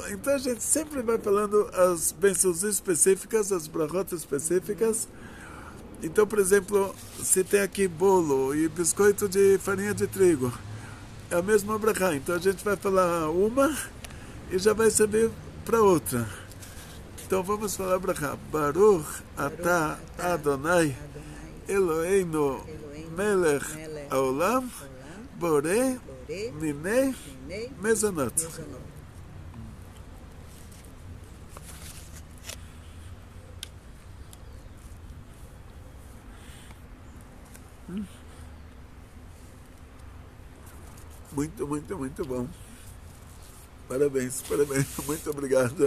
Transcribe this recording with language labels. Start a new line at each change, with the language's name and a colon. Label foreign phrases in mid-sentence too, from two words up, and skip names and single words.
Portuguese: Então a gente sempre vai falando as bênçãos específicas, as brachot específicas. Então, por exemplo, se tem aqui bolo e biscoito de farinha de trigo, é a mesma brachá. Então a gente vai falar uma e já vai servir para outra. Então vamos falar brachá.
Hebrew: ברוך אתה אדוני אלוהינו מלך העולם בורא מיני מזונות.
Portuguese: Muito bom. Parabéns, muito obrigado.